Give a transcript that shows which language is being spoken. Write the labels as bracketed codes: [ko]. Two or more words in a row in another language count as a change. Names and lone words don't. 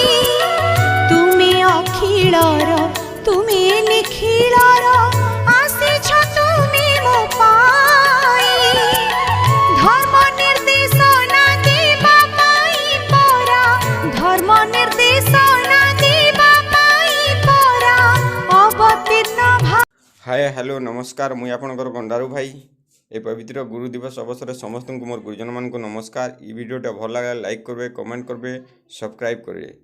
[or] ତୁମେ ଅଖିଳର ତୁମେ ନିଖିଳର, ଆସିଛ ତୁମେ ମୋ ପାଇଁ। ଧର୍ମ ନିର୍ଦ୍ଦେଶନା ଦେବା ପାଇଁ ପରା, ଧର୍ମ ନିର୍ଦ୍ଦେଶନା ଦେବା ପାଇଁ ପରା, ଅବତୀର୍ଣ୍ଣ ଭା। [en] hi hello [or] ନମସ୍କାର, ମୁଇଁ ଆପଣଙ୍କର ଗଣ୍ଡାରୁ ଭାଇ। ଏ ପବିତ୍ର ଗୁରୁ ଦିବସ ଅବସର ସମସ୍ତ ମୋର ଗୁରୁଜନ ମାନ କୋ ନମସ୍କାର। ଇ ଭିଡିଓଟା ଭଲ ଲାଗେ ଲାଇକ କରବେ, କମେଣ୍ଟ କରବେ, ସବସ୍କ୍ରାଇବ କରବେ।